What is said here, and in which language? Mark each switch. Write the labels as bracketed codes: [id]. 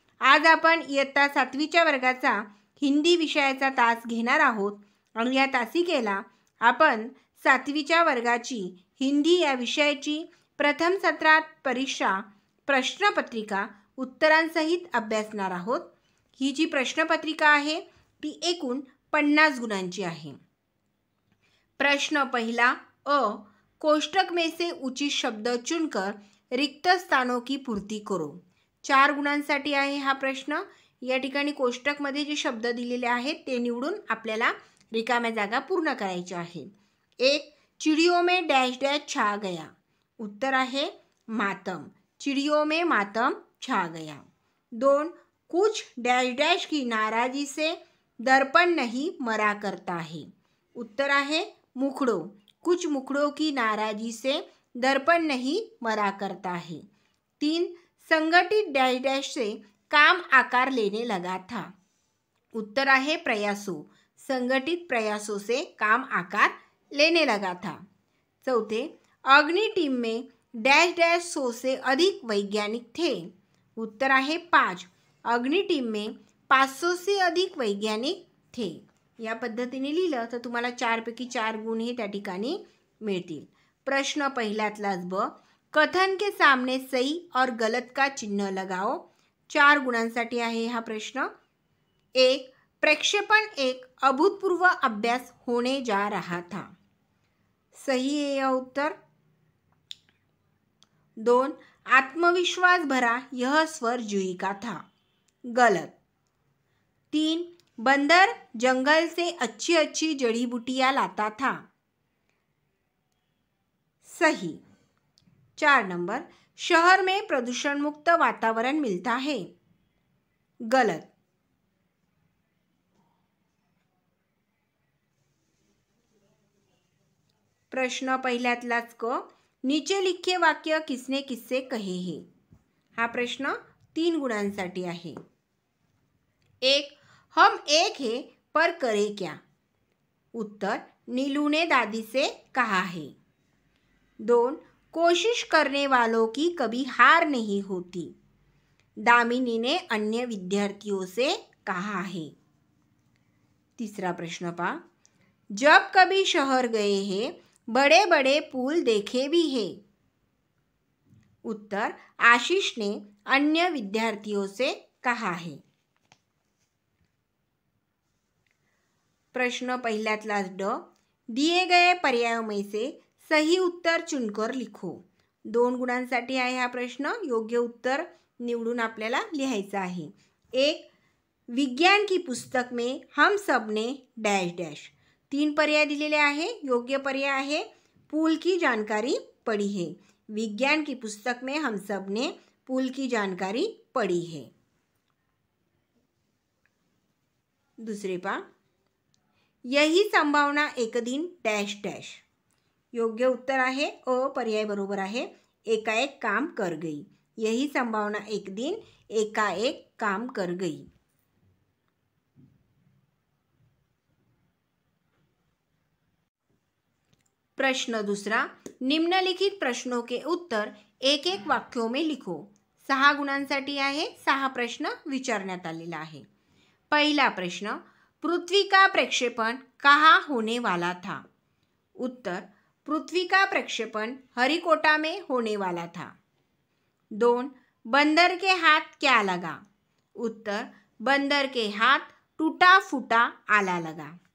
[mr] आज आपण इयत्ता 7वीच्या वर्गाचा हिंदी विषयाचा तास घेणार आहोत आणि या तासिकेला आपण 7वीच्या वर्गाची हिंदी या विषयाची प्रथम सत्रात परीक्षा प्रश्नपत्रिका उत्तरांसहित अभ्यासणार आहोत। ही जी प्रश्नपत्रिका आहे ती एकूण 50 गुणांची आहे। प्रश्न पहिला अ, [hi] कोष्टक में से उचित शब्द चुनकर रिक्त स्थानों की पूर्ति करो। [mr] 4 गुणांसाठी आहे हा प्रश्न। या ठिकाणी कोष्टकमध्ये जे शब्द दिलेले आहेत ते निवडून आपल्याला रिकाम्या जागा पूर्ण करायच्या आहेत। 1. [hi] चिड़ियों में डैश डैश छा गया। [mr] उत्तर आहे [hi] मातम। चिड़ियों में मातम छा गया। 2. कुछ डैश डैश की नाराजी से दर्पण नहीं मरा करता है। [mr] उत्तर आहे [hi] मुखड़ों। कुछ मुखड़ों की नाराजी से दर्पण नहीं मरा करता है। 3. संगठित डैश डैश से काम आकार लेने लगा था। [mr] उत्तर आहे [hi] प्रयासों। संगठित प्रयासों से काम आकार लेने लगा था। 4. अग्नि टीम में डैश डैश 100 से अधिक वैज्ञानिक थे। [mr] उत्तर आहे [hi] 5. अग्नि टीम में 500 से अधिक वैज्ञानिक थे। [mr] या पद्धतीने लिहिलं तर तुम्हाला 4 पैकी 4 गुण हे त्या ठिकाणी मिळतील। प्रश्न पहिल्यातलाच [hi] ब, कथन के सामने सही और गलत का चिन्ह लगाओ। [mr] 4 गुणांसाठी आहे हा प्रश्न। 1. [hi] प्रक्षेपण एक अभूतपूर्व अभ्यास होने जा रहा था। सही है यह उत्तर। 2. आत्मविश्वास भरा यह स्वर जूही का था। गलत। 3. बंदर जंगल से अच्छी अच्छी जड़ी बूटियां लाता था। सही। 4 नंबर, शहर में प्रदूषण मुक्त वातावरण मिलता है। गलत। [mr] प्रश्न पहिल्यातलाच [hi] क, नीचे लिखे वाक्य किसने किससे कहे हैं। [mr] हा प्रश्न 3 गुणांसाठी आहे। [hi] 1. हम एक है पर करे क्या। उत्तर नीलू ने दादी से कहा है। 2. कोशिश करने वालों की कभी हार नहीं होती। दामिनी ने अन्य विद्यार्थियों से कहा है। तीसरा प्रश्न पा, जब कभी शहर गए हैं बड़े बड़े पुल देखे भी हैं। उत्तर आशीष ने अन्य विद्यार्थियों से कहा है। [mr] प्रश्न पहिल्यातलाच [hi] ड, दिए गए पर्यायों में से सही उत्तर चुनकर लिखो। [mr] 2 गुणांसाठी आहे हा प्रश्न। योग्य उत्तर निवडून आपल्याला लिहायचं आहे। 1. [hi] विज्ञान की पुस्तक में हम सब ने डैश डैश। [mr] 3 पर्याय दिलेले आहे। योग्य पर्याय आहे [hi] पुल की जानकारी पढ़ी है। विज्ञान की पुस्तक में हम सब ने पुल की जानकारी पढ़ी है। दूसरे पा, यही संभावना एक दिन डैश डैश। [mr] योग्य उत्तर आहे अ पर्याय बरोबर आहे, [hi] एकाएक काम कर गई। यही संभावना एक दिन एकाएक काम कर गई। प्रश्न दूसरा, निम्नलिखित प्रश्नों के उत्तर एक एक वाक्यों में लिखो। [mr] 6 गुणांसाठी आहे। 6 प्रश्न विचारण्यात आलेला आहे। पहिला प्रश्न, [hi] पृथ्वी का प्रक्षेपण कहाँ होने वाला था। उत्तर पृथ्वी का प्रक्षेपण हरिकोटा में होने वाला था। 2. बंदर के हाथ क्या लगा। उत्तर बंदर के हाथ टूटा फूटा आला लगा।